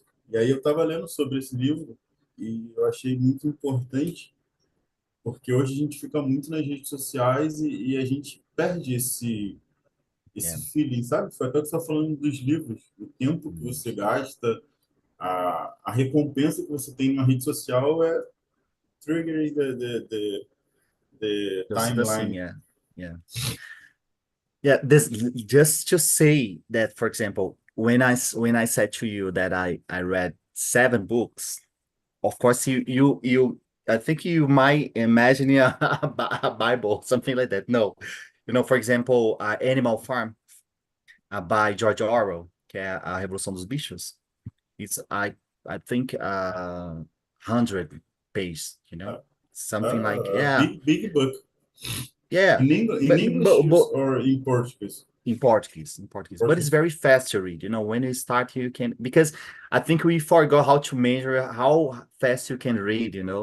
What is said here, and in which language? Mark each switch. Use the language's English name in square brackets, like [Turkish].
[Portuguese] E aí eu estava lendo sobre esse livro e eu achei muito importante, porque hoje a gente fica muito nas redes sociais e a gente perde [English] Yeah. [Portuguese] esse feeling, sabe? Foi até que você está falando dos livros, o tempo que Mm. você gasta, a recompensa que você tem na rede social é [English] triggering the Just the thing, timeline. yeah. Yeah. Yeah, this just to say that, for example, when I said to you that I read 7 books, of course you I think you might imagine a Bible, something like that. No, for example, Animal Farm, by George Orwell, [Portuguese] que é a Revolução dos Bichos. [English] It's I think 100 pages, something like, yeah, Big book. yeah, In but English or in Portuguese? in Portuguese, but it's very fast to read. When you start, you can, because I think we forgot how to measure how fast you can read.